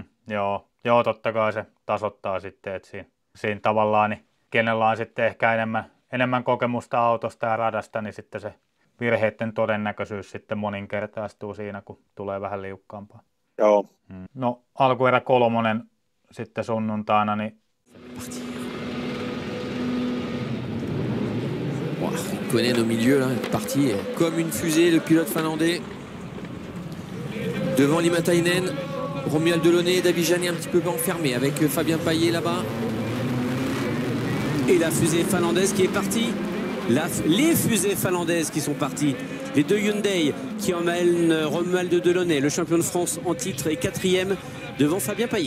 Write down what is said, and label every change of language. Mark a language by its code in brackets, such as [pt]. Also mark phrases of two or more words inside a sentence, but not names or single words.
[fi] Joo, totta kai se tasoittaa sitten, että siinä tavallaan, niin kenellä on sitten ehkä enemmän kokemusta autosta ja radasta, niin sitten se virheiden todennäköisyys sitten moninkertaistuu siinä, kun tulee vähän liukkaampaa. Joo. No alkuerä 3 sitten sunnuntaina, niin [fr] Konen au milieu, là, parti comme une fusée, le pilote finlandais. Devant Limatainen, Romuald Delaunay et Davide Jeannet un petit peu enfermé avec Fabien Paillet là-bas. Et la fusée finlandaise qui est partie. Les fusées finlandaises qui sont parties. Les deux Hyundai qui emmènent Romuald Delaunay, le champion de France en titre, et 4e devant Fabien Paillet.